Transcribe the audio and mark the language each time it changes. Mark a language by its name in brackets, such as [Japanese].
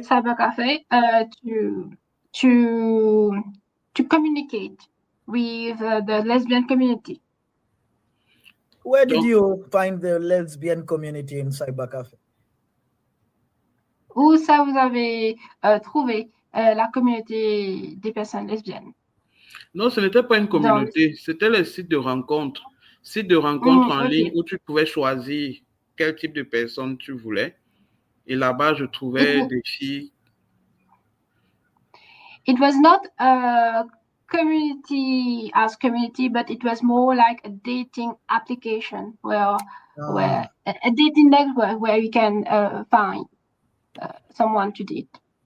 [English] Cybercafe to communicate with the lesbian community. Where did you find the lesbian community in cybercafe? [French] Où ça vous avez trouvé la communauté des personnes lesbiennes? Non, ce n'était pas une communauté, c'était les sites de rencontres. Sites de rencontres en ligne où tu pouvais choisir quel type de personne tu voulais. Et là-bas, je trouvais des filles. [English] It was not a community as community, but it was more like a dating application where a dating network where you can find someone to date.